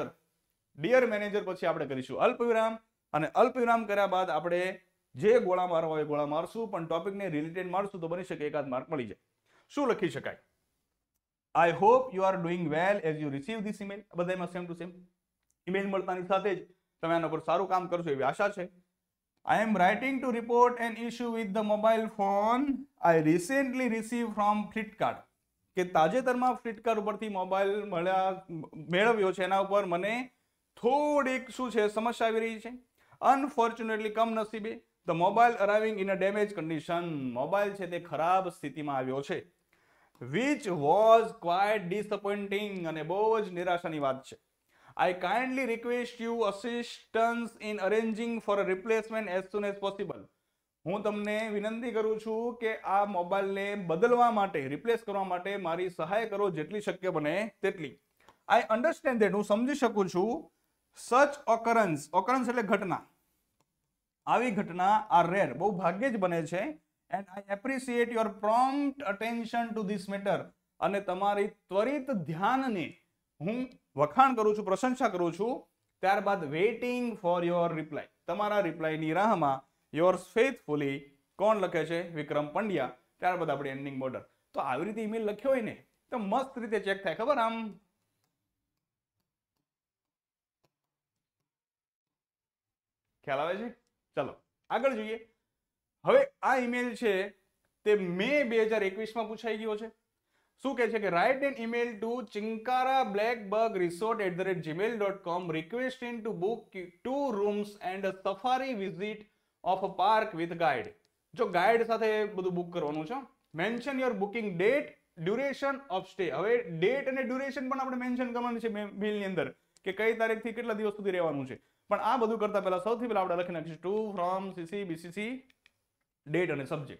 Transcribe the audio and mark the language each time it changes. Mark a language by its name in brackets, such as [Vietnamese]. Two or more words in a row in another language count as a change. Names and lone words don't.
[English] dear manager [Gujarati] પછી આપણે કરીશું અલ્પવિરામ, અને અલ્પવિરામ કર્યા બાદ આપણે જે ગોળા મારવા હોય ગોળા મારશું, પણ ટોપિકને રિલેટેડ મારશું તો બની શકે એકાદ માર્ક મળી જાય. શું લખી શકાય? [English] I hope you are doing well as you receive this email. [Gujarati] બધામાં [English] same to same [Gujarati] ઈમેલ મળતાની સાથે જ તમે આના પર સારું કામ કરશો એવી આશા છે. [English] I am writing to report an issue with the mobile phone I recently received from Flipkart. [Gujarati] કે તાજેતરમાં ફ્લિપકાર્ટ ઉપરથી મોબાઈલ મેળવ્યો છે, એના ઉપર મને થોડીક શું છે સમસ્યા આવી રહી છે. [English] unfortunately કમનસીબે the mobile arriving in a damage condition. [Gujarati] મોબાઈલ છે તે ખરાબ સ્થિતિમાં આવ્યો છે. [English] which was quite disappointing. [Gujarati] અને બહુ જ નિરાશાની વાત છે. [English] I kindly request you assistance in arranging for a replacement as soon as possible. [Gujarati] હું તમને વિનંતી કરું છું કે આ મોબાઈલને બદલવા માટે, રિપ્લેસ કરવા માટે મારી સહાય કરો જેટલી શક્ય બને તેટલી. [English] I understand that. [Gujarati] હું સમજી શકું છું. [English] such occurrence [Gujarati] એટલે ઘટના, આવી ઘટના [English] are rare, [Gujarati] બહુ ભાગ્યે જ બને છે. [English] and I appreciate your prompt attention to this matter. [Gujarati] અને તમારી ત્વરિત ધ્યાનને હું વખાણ કરું છું, પ્રશંસા કરું છું. ત્યારબાદ [English] waiting for your reply. [Gujarati] તમારા રિપ્લાયની રાહમાં [English] yours faithfully. [Gujarati] કોણ લખે છે? વિક્રમ પંડ્યા. ત્યારબાદ આપણે [English] ending border. [Gujarati] તો આવી રીતે ઈમેલ લખ્યો હોય ને તો મસ્ત રીતે ચેક થાય, ખબર? આમ ખ્યાલ આવે છે? ચલો આગળ જોઈએ. હવે આ ઈમેલ છે તે મે 2021 માં પૂછાઈ ગયો છે. શું કહે છે કે [English] write an email to chinkara.blackbugresort@gmail.com requesting to book 2 rooms and a safari visit of a park with guide. [Gujarati] જો ગાઈડ સાથે બધું બુક કરવાનું છે. [English] mention your booking date, duration of stay. [Gujarati] હવે ડેટ અને ડ્યુરેશન પણ આપણે મેન્શન કરવાની છે મેલની અંદર કે કઈ તારીખથી કેટલા દિવસ સુધી રહેવાનું છે. પણ આ બધું કરતા પહેલા સૌથી પહેલા આપણે લખી નાખીશું [English] to from CC BCC, [Gujarati] ડેટ અને સબ્જેક્ટ.